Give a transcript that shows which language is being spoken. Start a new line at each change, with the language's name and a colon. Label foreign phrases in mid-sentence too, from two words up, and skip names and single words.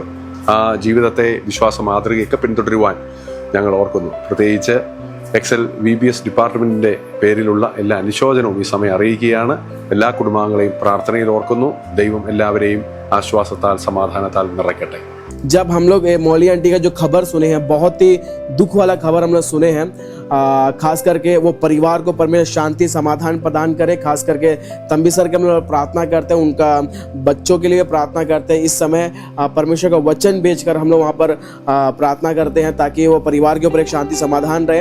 Malayalam: ആ ജീവിതത്തെ വിശ്വാസ മാതൃകയൊക്കെ പിന്തുടരുവാൻ ഞങ്ങൾ ഓർക്കുന്നു. പ്രത്യേകിച്ച് എക്സൽ VBS ഡിപ്പാർട്ട്മെൻറ്റിൻ്റെ പേരിലുള്ള എല്ലാ അനുശോചനവും ഈ സമയം അറിയിക്കുകയാണ്. എല്ലാ കുടുംബാംഗങ്ങളെയും പ്രാർത്ഥനയിൽ ഓർക്കുന്നു. ദൈവം എല്ലാവരെയും ആശ്വാസത്താൽ സമാധാനത്താൽ നിറയ്ക്കട്ടെ.
Hindi: जब हम लोग मौली आंटी का जो खबर सुने हैं, बहुत ही दुख वाला खबर हम लोग सुने हैं, खास करके वो परिवार को परमेश्वर शांति समाधान प्रदान करे। खास करके तंबी सर के हम लोग प्रार्थना करते हैं, उनका बच्चों के लिए प्रार्थना करते हैं। इस समय परमेश्वर का वचन भेजकर हम लोग वहाँ पर प्रार्थना करते हैं ताकि वो परिवार के ऊपर एक शांति समाधान रहे।